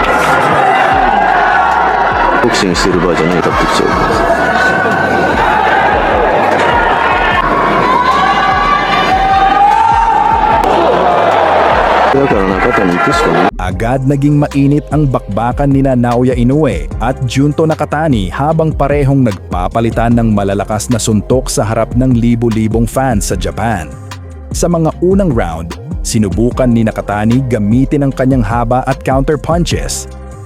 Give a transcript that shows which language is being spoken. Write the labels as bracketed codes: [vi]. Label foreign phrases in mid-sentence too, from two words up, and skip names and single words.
[ja] ボクシングしてる場合じゃないかってきちゃう。だから中谷行くしかない。 [tl] Agad naging mainit ang bakbakan nina Naoya Inoue at Junto Nakatani habang parehong nagpapalitan ng malalakas na suntok sa harap ng libu-libong fans sa Japan. Sa mga unang round, sinubukan ni Nakatani gamitin ang kanyang haba at [en] counter punches.